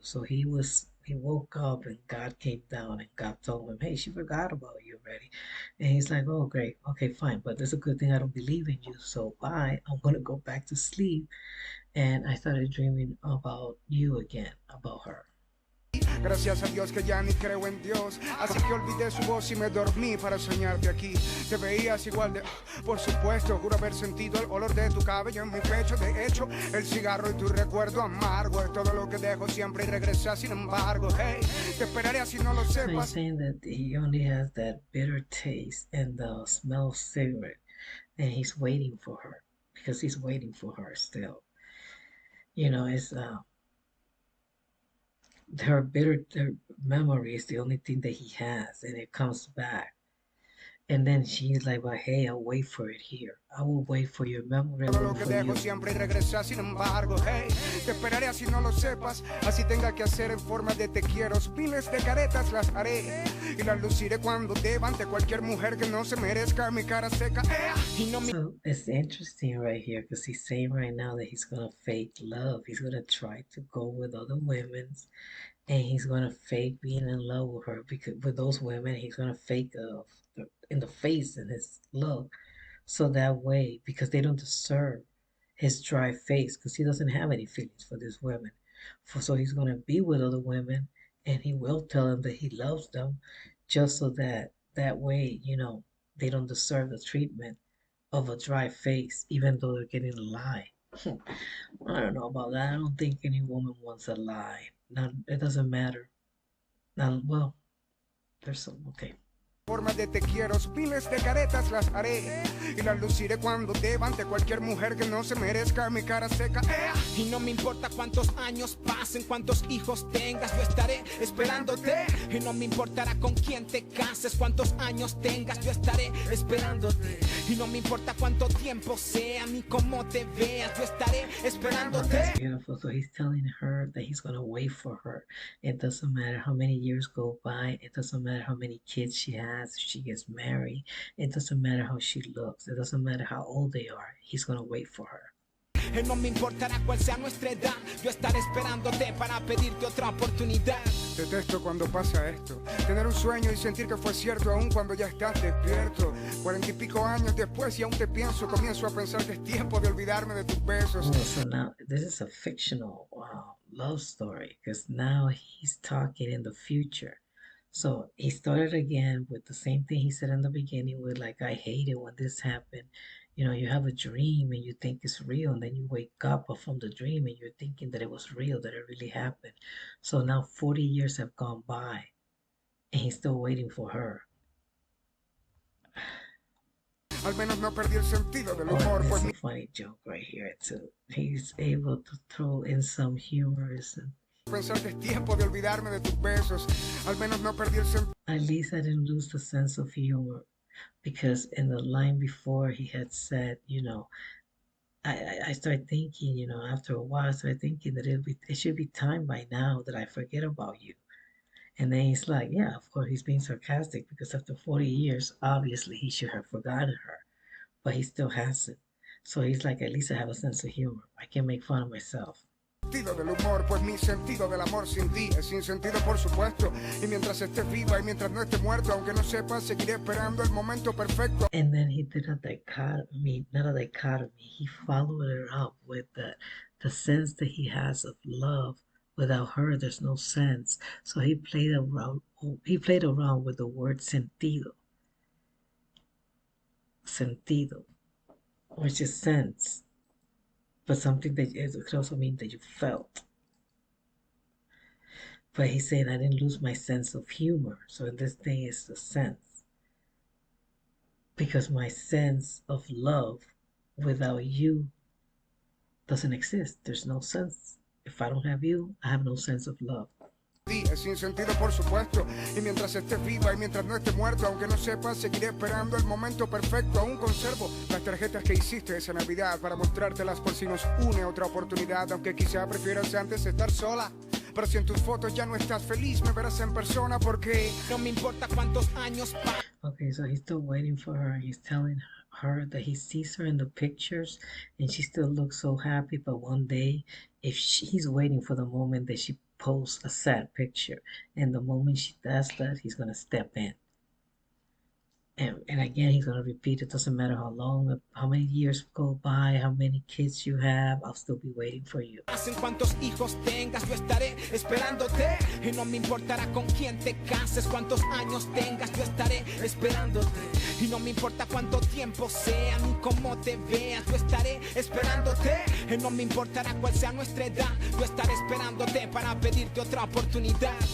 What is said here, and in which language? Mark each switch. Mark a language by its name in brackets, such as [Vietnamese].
[English] So he woke up and God came down and God told him, hey, she forgot about you already. And he's like, oh, great. Okay, fine. But it's a good thing I don't believe in you. So bye. I'm going to go back to sleep. And I started dreaming about you again, about her. [Spanish] Gracias a Dios que ya ni creo en Dios. Así que olvidé su voz y me dormí para soñarte aquí. Te veías igual de... Por supuesto, juro haber sentido el olor de tu cabello en mi pecho. De hecho, el cigarro y tu recuerdo amargo es todo lo que dejo siempre y regresa sin embargo. Hey, te esperaré así no lo [English] So he's [Spanish] sepas. [English] saying that he only has that bitter taste and the smell of cigarette. And he's waiting for her because he's waiting for her still. It's her memory is the only thing that he has, and it comes back. And then she's like, well, hey, I'll wait for it here. I will wait for your memory. I [Spanish] Todo [English] will [Spanish] lo [English] wait [Spanish] que [English] for [Spanish] dejo [English] you. [Spanish] siempre y regresa sin embargo. Hey, te esperaré así no lo sepas. Así tenga que hacer en forma de te quiero. Miles de caretas las haré y las luciré cuando deba ante cualquier mujer que no se merezca mi cara seca. Y no me... [English] So it's interesting right here because he's saying right now that he's gonna fake love. He's gonna try to go with other women's, and he's gonna fake being in love with her because with those women, he's gonna fake in the face and his look So that way, because they don't deserve his dry face, because he doesn't have any feelings for these women. So he's going to be with other women and he will tell them that he loves them just so that that way, they don't deserve the treatment of a dry face, even though they're getting a lie. I don't know about that. I don't think any woman wants a lie. Not, it doesn't matter. Not, well, there's some, okay. [Spanish] Formas de te quiero, miles de caretas las haré y las luciré cuando deba ante cualquier mujer que no se merezca mi cara seca. Y no me importa cuántos años pasen, cuántos hijos tengas, yo estaré esperándote. Y no me importará con quién te cases, cuántos años tengas, yo estaré esperándote. Y no me importa cuánto tiempo sea ni cómo te veas, yo estaré esperándote. [English] That's beautiful. So he's telling her that he's going to wait for her. It doesn't matter how many years go by. It doesn't matter how many kids she has. If she gets married. It doesn't matter how she looks. It doesn't matter how old they are. He's going to wait for her. [Spanish] No me importará cuál sea nuestra edad, yo estaré esperándote para pedirte otra oportunidad. Detesto cuando pasa esto, tener un sueño y sentir que fue cierto aún cuando ya estás despierto. 40 y pico años después y aún te pienso, comienzo a pensar que es tiempo de olvidarme de tus besos. [English] Oh, so now this is a fictional love story because now he's talking in the future. So he started again with the same thing he said in the beginning with like, I hate it when this happened. You have a dream and you think it's real, and then you wake up from the dream and you're thinking that it was real, that it really happened. So now 40 years have gone by and he's still waiting for her. [Spanish] Al menos no perdí el sentido del [English] Oh, [Spanish] humor, [English] and [Spanish] pues [English] there's a funny joke right here too. He's able to throw in some humorism. [Spanish] pensar que es tiempo de olvidarme de tus besos. Al menos no perdí el sentido. [English] At least I didn't lose the sense of humor because in the line before he had said, I started thinking, after a while, I started thinking that it should be time by now that I forget about you. And then he's like, yeah, of course, he's being sarcastic because after 40 years, obviously he should have forgotten her, but he still hasn't. So he's like, at least I have a sense of humor. I can make fun of myself. [Spanish] Sentido del humor, pues mi sentido del amor sin ti es sin sentido, por supuesto. Y mientras estés viva y mientras no esté muerto, aunque no sepas, seguiré esperando el momento perfecto. [English] And then he did a dichotomy, not a dichotomy. He followed it up with the sense that he has of love. Without her, there's no sense. So he played around. He played around with the word sentido, sentido, which is sense, but something that it could also mean that you felt. But he's saying I didn't lose my sense of humor. So in this thing is the sense. Because my sense of love without you doesn't exist. There's no sense. If I don't have you, I have no sense of love. [Spanish] Es sin sentido, por supuesto. Y mientras estés viva y mientras no estés muerto, aunque no sepas, seguiré esperando el momento perfecto. Aún conservo las tarjetas que hiciste esa Navidad para mostrártelas por si nos une otra oportunidad. Aunque quizá prefieras antes estar sola. Pero si en tus fotos ya no estás feliz, me verás en persona porque no me importa cuántos años pasen. [English] Okay, so he's still waiting for her. He's telling her that he sees her in the pictures and she still looks so happy. But one day, he's waiting for the moment that she posts a sad picture. And the moment she does that, he's going to step in. And again, he's going to repeat, it doesn't matter how many years go by, how many kids you have, I'll still be waiting for you. [Spanish] En cuántos hijos tengas, yo estaré esperándote. Y no me importará con quién te cases, cuántos años tengas, yo estaré esperándote. Y no me importa cuánto tiempo sea, ni cómo te veas, yo estaré esperándote. Y no me importará cuál sea nuestra edad, yo estaré esperándote para pedirte otra oportunidad.